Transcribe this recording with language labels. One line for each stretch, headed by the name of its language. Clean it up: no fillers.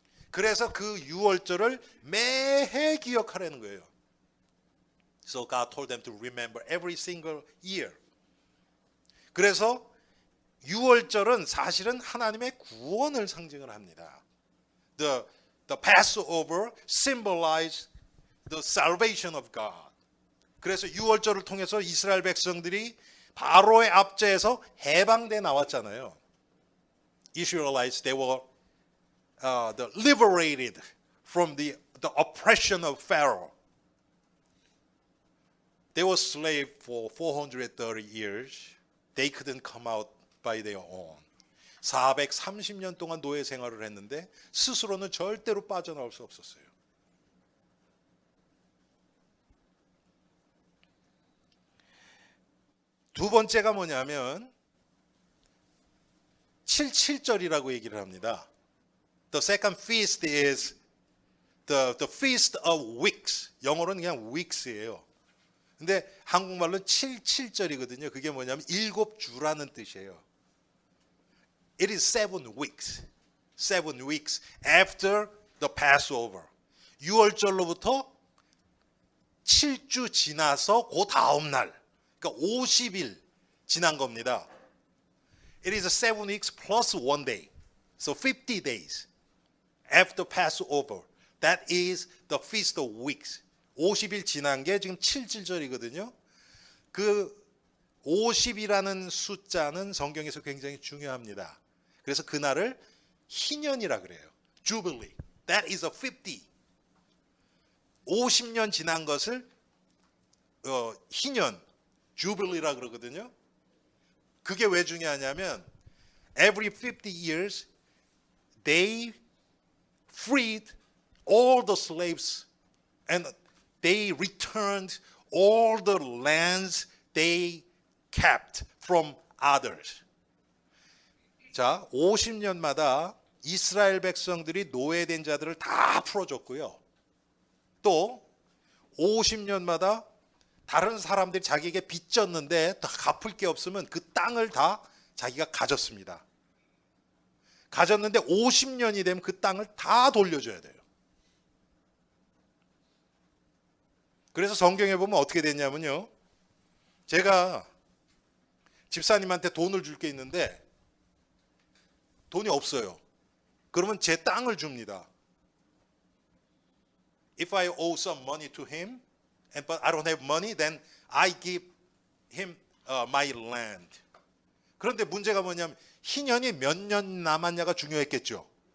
Korean: 그래서 그 유월절을 매해 기억하라는 거예요.
English: So God told them to remember every single year.
Korean: 그래서 유월절은 사실은 하나님의 구원을 상징을 합니다.
English: The Passover symbolized the salvation of God.
Korean: 그래서 유월절을 통해서 이스라엘 백성들이 바로의 압제에서 해방돼 나왔잖아요.
English: Israelites, they were liberated from the oppression of Pharaoh. They were slaves for 430 years. They couldn't come out by their own.
Korean: 430년 동안 노예 생활을 했는데 스스로는 절대로 빠져나올 수 없었어요. 두 번째가 뭐냐면 77절이라고 얘기를 합니다.
English: The second feast is the feast of weeks.
Korean: 영어로는 그냥 weeks예요. 근데 한국말로는 77절이거든요. 그게 뭐냐면 7주라는 뜻이에요.
English: It is 7 weeks. 7 weeks after the Passover.
Korean: 6월절로부터 7주 지나서 그 다음 날. 그러니까 50일 지난 겁니다.
English: It is 7 weeks plus 1 day. So 50 days after Passover. That is the feast of weeks.
Korean: 50일 지난 게 지금 77절이거든요. 그 50이라는 숫자는 성경에서 굉장히 중요합니다. 그래서 그날을 희년이라 그래요.
English: Jubilee. That is a 50.
Korean: 50년 지난 것을 희년, Jubilee라 그러거든요. 그게 왜 중요하냐면
English: every 50 years they freed all the slaves and they returned all the lands they kept from others.
Korean: 자, 50년마다 이스라엘 백성들이 노예된 자들을 다 풀어줬고요. 또 50년마다 다른 사람들이 자기에게 빚졌는데 다 갚을 게 없으면 그 땅을 다 자기가 가졌습니다. 가졌는데 50년이 되면 그 땅을 다 돌려줘야 돼요. 그래서 성경에 보면 어떻게 됐냐면요. 제가 집사님한테 돈을 줄 게 있는데 돈이 없어요. 그러면 제 땅을 줍니다.
English: If I owe some money to him, but I don't have money, then I give him my land.
Korean: 그런데 문제가 뭐냐면 희년이 몇 년 남았냐가 중요했겠죠.